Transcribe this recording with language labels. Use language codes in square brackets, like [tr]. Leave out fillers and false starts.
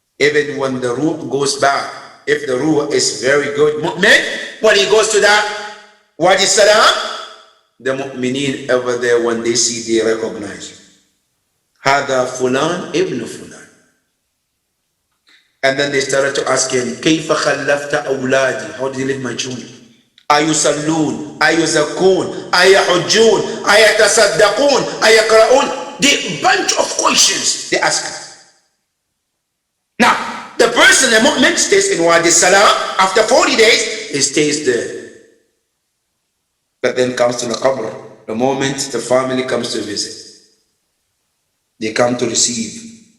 [en] Even when the ruh goes back, if the ruh is very good mu'min, when he goes to that Wadi Salam, the mu'mineen over there, when they see, they recognize Hada Fulan ibn Fulan. And then they started to ask him, [ar] كيف خلفت أولادي? [en] How did you leave my children? [ar] أيصلون أيزكون أيحجون أيتصدقون أيقرؤون? [en] The bunch of questions they ask him. Now, the person, the mu'min, stays in Wadi Salam. After 40 days, he stays there. But then comes to the qabr. The moment the family comes to visit, they come to receive.